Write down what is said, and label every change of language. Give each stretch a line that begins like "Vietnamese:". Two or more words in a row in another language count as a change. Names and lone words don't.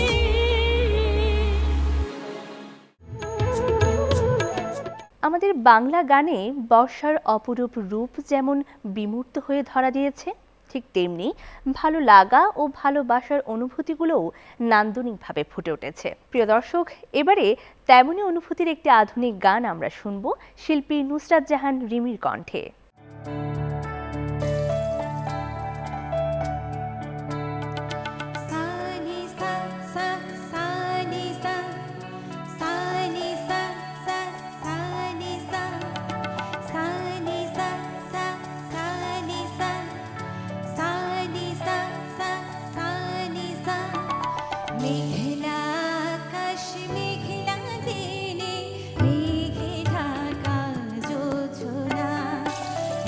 Bangla: আমাদের বাংলা গানে বর্ষার অপরূপ রূপ যেমন বিমূর্ত হয়ে ধরা দিয়েছে, ঠিক তেমনি ভালো লাগা ও ভালোবাসার অনুভূতিগুলোও নান্দনিকভাবে ফুটে উঠেছে। প্রিয় দর্শক, এবারে তেমনই অনুভূতির একটি আধুনিক গান আমরা শুনব শিল্পী নুসরাত জাহান রিমির কণ্ঠে। সানি সা সা সানি সা সানি সা সা সানি সা সানি সা সা সানি সা সানি সা সা সানি সা। মেঘলা আকাশ মেঘলা দিনে মেঘে ঢাকা জোছনা,